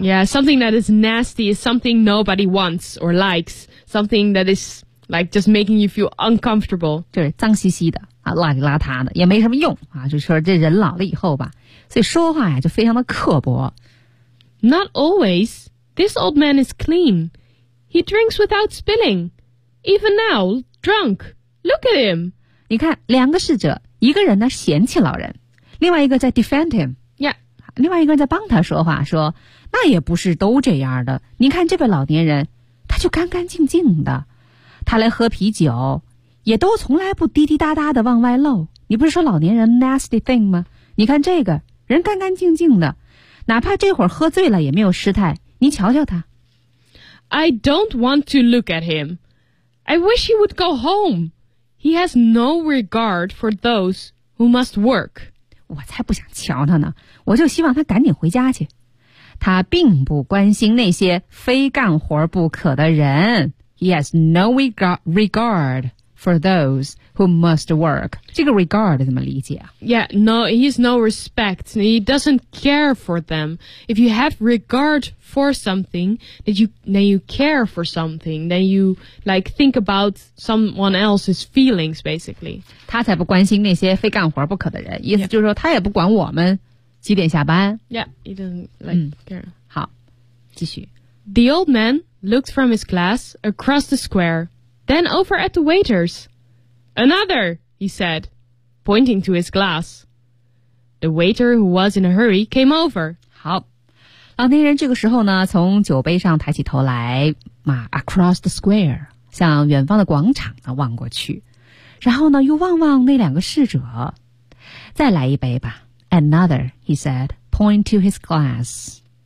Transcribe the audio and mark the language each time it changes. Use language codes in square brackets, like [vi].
[en] Yeah, something that is nasty is something nobody wants or likes, something that is like just making you feel uncomfortable. [zh] 就是脏兮兮的啊，邋里邋遢的也没什么用啊，就是说这人老了以后吧，所以说话呀就非常的刻薄。 [en] Not always. This old man is clean. He drinks without spilling. Even now, drunk. Look at him. [zh] 你看，两个侍者，一个人呢嫌弃老人，另外一个在 [en] defend him. Yeah. [zh] 另外一个人在帮他说话，说那也不是都这样的。你看这位老年人，他就干干净净的，他来喝啤酒，也都从来不滴滴答答的往外漏。你不是说老年人 [en] nasty thing [zh] 吗？你看这个人干干净净的，哪怕这会儿喝醉了也没有失态。你瞧瞧他。 [en] I don't want to look at him. I wish he would go home. He has no regard for those who must work. [zh] 我才不想瞧他呢，我就希望他赶紧回家去。他并不关心那些非干活不可的人。 [en] He has no regard. For those who must work. [zh] 这个 regard 怎么理解啊？ [en] Yeah, no, he has no respect. He doesn't care for them. If you have regard for something, then you care for something. Then you like think about someone else's feelings, basically. [zh] 他才不关心那些非干活不可的人。意思就是说他也不管我们几点下班。 [en] Yeah, he doesn't like care. [zh] 好，继续。 [en] The old man looked from his glass across the square. Then over at the waiters. Another, he said, pointing to his glass. The waiter who was in a hurry came over. [zh] 好，老年人这个时候呢，从酒杯上抬起头来，啊 ， [en] across the square， [zh] 向远方的广场呢望过去，然后呢又望望那两个侍者，再来一杯吧 ，another， [en] he said， point to his glass。